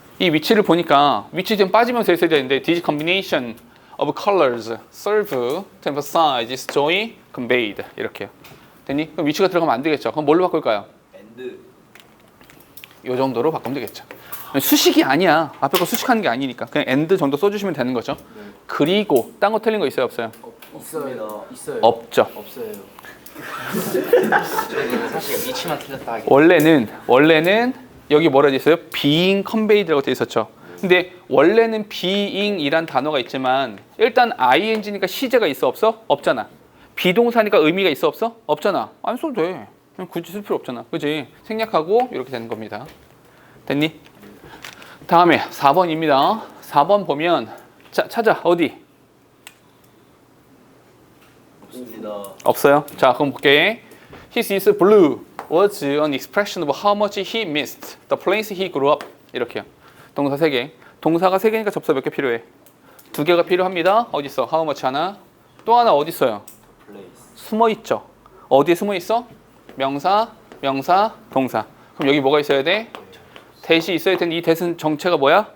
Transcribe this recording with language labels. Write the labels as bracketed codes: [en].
[ko] 이 위치를 보니까 위치 좀 빠지면서 있어야 되는데 [en] This combination of colors serve to emphasize its joy conveyed [ko] 이렇게요. 됐니? 그럼 위치가 들어가면 안 되겠죠. 그럼 뭘로 바꿀까요? [en] and. [ko] 이 정도로 바꾸면 되겠죠. 수식이 아니야. 앞에 거 수식하는 게 아니니까 그냥 and 정도 써주시면 되는 거죠. 네. 그리고 딴 거 틀린 거 있어요 없어요? 있어요. 있어요. 없죠. 없어요. 저는 사실 위치만 틀렸다 하기. 원래는 여기 뭐라 돼 있어요? being conveyed라고 돼 있었죠. 근데 원래는 being이란 단어가 있지만 일단 ing니까 시제가 있어 없어? 없잖아. 비동사니까 의미가 있어 없어? 없잖아. 안 써도 돼. 그냥 굳이 쓸 필요 없잖아. 그지? 생략하고 이렇게 되는 겁니다. 됐니? 다음에 4번입니다. 4번 보면 자, 찾아. 어디? 없습니다. 없어요. 자, 그럼 볼게. [en] His is blue was an expression of how much he missed the place he grew up. [ko] 이렇게요. 동사 3개. 동사가 3개니까 접사 몇 개 필요해? 2개가 필요합니다. 어디 있어? how much 하나. 또 하나 어디 있어요? [en] place. [ko] 숨어 있죠. 어디에 숨어 있어? 명사, 동사. 그럼 여기 뭐가 있어야 돼? 대시 있어야 되는데 이 대신 정체가 뭐야?